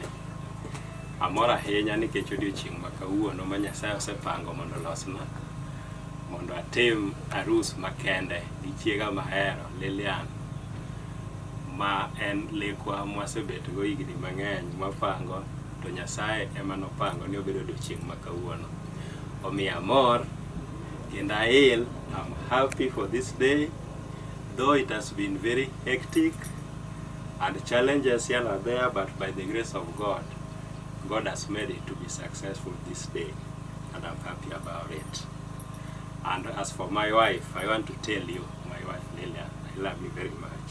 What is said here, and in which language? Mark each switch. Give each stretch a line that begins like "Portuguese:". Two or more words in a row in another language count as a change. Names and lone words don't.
Luo (Kenya and Tanzania): Amor ahinya nikech odiochieng' ma kawuono ma Nyasaye osepango mondo losna, mondo atim arus makende gi chiega mahero Lilian, ma en lekwa mwasebetgo higni mang'eny mapango, to Nyasaye ema nopango ni obedo odiochieng' ma kawuono. Omiya amor kendo ail.
English: I'm happy for this day, though it has been very hectic and challenges here and there, but by the grace of God, God has made it to be successful this day, and I'm happy about it. And as for my wife, I want to tell you, my wife Lilian, I love you very much.